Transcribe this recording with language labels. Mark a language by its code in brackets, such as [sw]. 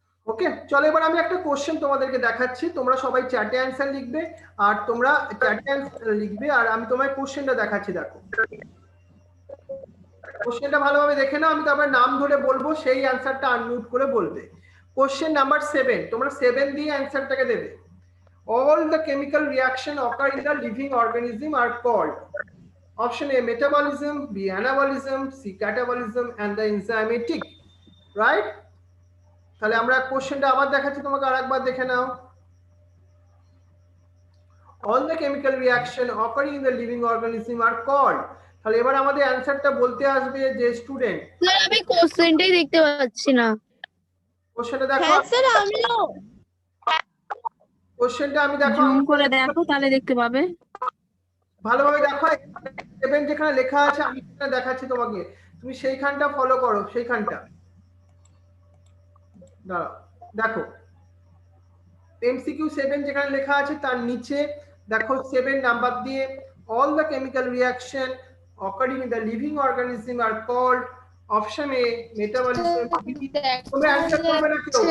[bn] ওকে, চলো এবার আমি একটা কোশ্চেন তোমাদেরকে দেখাচ্ছি, তোমরা সবাই চ্যাটে অ্যান্সার লিখবে, আর তোমরা চ্যাটে অ্যান্সার লিখবে, আর আমি তোমায় কোশ্চেনটা দেখাচ্ছি। দেখো কোশ্চেনটা ভালোভাবে দেখে নাও, আমি তারপরে নাম ধরে বলবো, সেই অ্যান্সারটা আনমিউট করে বলবে। কোশ্চেন নাম্বার 7, তোমরা 7 দিয়ে অ্যান্সারটাকে দেবে। [en] All the chemical reaction occur in the living organism are called option A metabolism, B anabolism, C catabolism and the enzymatic, right? [bn] তাহলে আমরা কোশ্চেনটা আবার দেখাচ্ছি তোমাকে, আরেকবার দেখে নাও। [en] All the chemical reaction occurring in the living organism are called, [bn] তাহলে এবার আমাদের অ্যানসারটা বলতে আসবে যে স্টুডেন্ট। স্যার আমি কোশ্চেনটাই দেখতে পাচ্ছি না। কোশ্চেনটা দেখো। হ্যাঁ স্যার আমিও। কোশ্চেনটা আমি দেখো, জুম করে দেখো তাহলে দেখতে পাবে। ভালোভাবে দেখো, 7 যেখানে লেখা আছে আমি সেখানে দেখাচ্ছি তোমাকে, তুমি সেইখানটা ফলো করো, সেইখানটা দাঁড়াও। দেখো MCQ 7 যেখানে লেখা আছে তার নিচে দেখো 7 নাম্বার দিয়ে [en] all the chemical reaction occurring in the living organism are called option A metabolism, [bn] তুমি অ্যানসার করবে না কেউ?